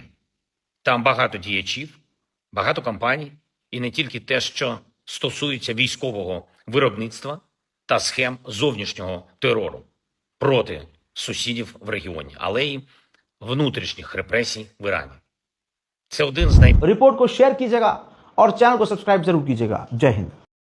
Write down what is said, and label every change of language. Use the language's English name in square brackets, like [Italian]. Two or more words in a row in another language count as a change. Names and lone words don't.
[Ukrainian] Там багато діячів, багато компаній, і не тільки те, що стосується військового виробництва та схем зовнішнього терору проти сусідів в регіоні, але й внутрішніх репресій в Ірані. Це один з [Hindi] रिपोर्ट को शेयर कीजिएगा और चैनल को सब्सक्राइब जरूर कीजिएगा. जय हिंद.